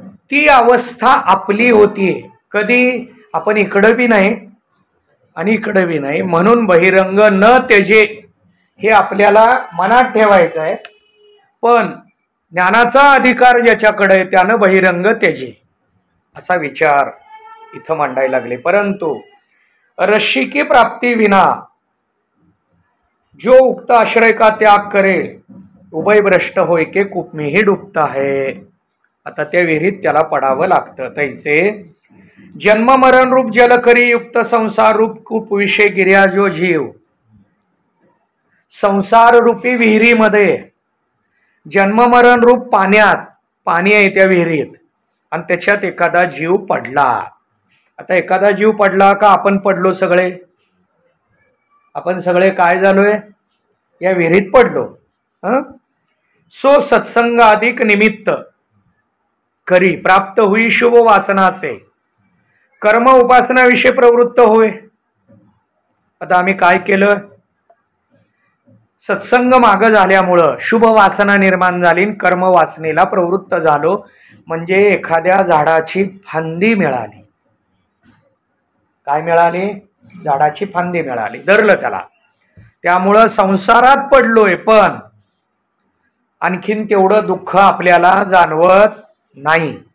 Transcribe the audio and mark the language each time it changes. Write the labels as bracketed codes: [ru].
[mr] ती अवस्था आपली होतीये कधी? आपण इकडं बी नाही आणि इकडं बी नाही, म्हणून बहिरंग न त्यजे हे आपल्याला मनात ठेवायचं आहे। पण ज्ञानाचा अधिकार ज्याच्याकडे आहे त्यानं बहिरंग त्यजे, असा विचार इथं मांडायला लागले। [hi] परंतु रस्सी की प्राप्ति विना जो उक्त आश्रय का त्याग करे, उभय भ्रष्ट होय के कूप में ही डूबता है। [mr] आता त्या विहिरीत त्याला पडावं लागतं। [hi] तैसे जन्म मरण रूप जल करी युक्त संसार रूप कूप विषय गिर्या जो जीव, [mr] संसार रूपी विहिरीमध्ये जन्म मरण रूप पाण्यात, पाणी आहे त्या विहिरीत आणि त्याच्यात एखादा जीव पडला। आता एखादा जीव पडला का आपण पडलो सगळे? आपण सगळे काय झालोय? या विहिरीत पडलो। [hi] सो सत्संग अधिक निमित्त करी प्राप्त हुई शुभ वासना से कर्म उपासना विषय प्रवृत्त होय। [mr] आता आम्ही काय केलं? सत्संग माग झाल्यामुळं शुभ वासना निर्माण झाली, कर्म वासनेला प्रवृत्त झालो, म्हणजे एखाद्या झाडाची फांदी मिळाली। काय मिळाली? झाडाची फांदी मिळाली, धरलं त्याला, त्यामुळं संसारात पडलोय, पण आणखीन तेवढं दुःख आपल्याला जाणवत नाही।